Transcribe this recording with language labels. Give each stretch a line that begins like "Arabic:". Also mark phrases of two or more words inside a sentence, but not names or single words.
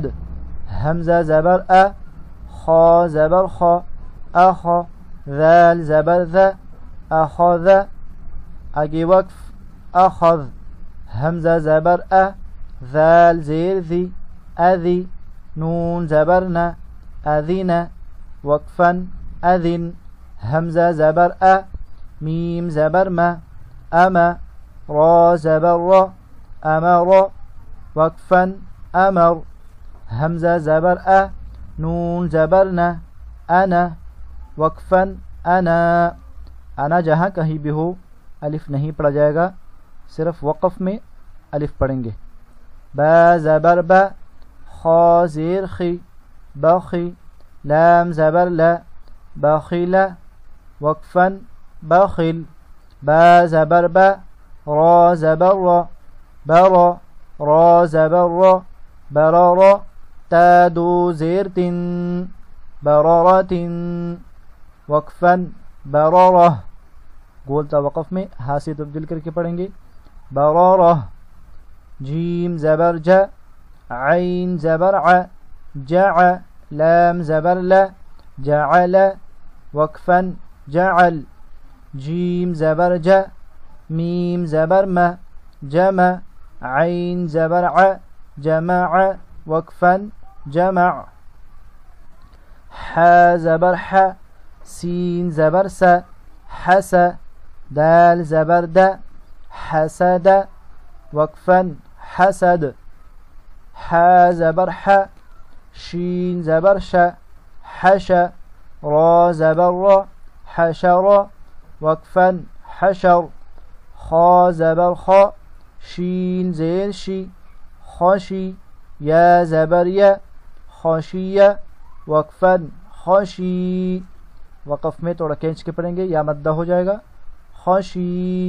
Urdu: حمزہ زبر ا، خا زبر خا، اخ، ذال زبر ذا، اخذ، آگے وقف، اخذ۔ حمزہ زبر ا، ذال زیر ذی، اذی، نون زبر نا، اذن، وقفاً، اذن۔ حمزہ زبر ا، میم زبر ما، اما، را زبر را، امر، وقفاً، امر۔ حمزہ زبر ا، نون زبر نا، انا، وقفاً، انا۔ انا جہاں کہیں بھی ہو الف نہیں پڑھا جائے گا، صرف وقف میں الف پڑھیں گے۔ با زبر با، خا زیر خی، بخی، لام زبر لا، بخیل، وقفاً، بخل۔ با زبر با، را زبر را، برا، را زبر را، برارا، تا دو زیر تن، برارت، وقفاً، برارہ۔ گولتا وقف میں ہا سے تبدیل کر کے پڑھیں گے، برارہ۔ جیم زبر جا، عین زبر ع، جع، لام زبر لا، جعل، وقفاً، جعل۔ جیم زبر جا، میم زبر ما، جمع، عین زبر ع، جمع، وقفاً، جمع۔ ح زبر ح، سین زبر سا، حس، دال زبر دا، حسد، وقفاً، حسد۔ ح زبر ح، شین زبر ش، حش، را زبر را، حشر، وقفاً، حشر۔ خا زبر خا، شین زیر شی، خوشی، یا زبر یا، خوشیہ، وقفاً، خوشی۔ وقف میں تھوڑا کھینچ کے پڑھیں گے یا مدہ ہو جائے گا، خوشی۔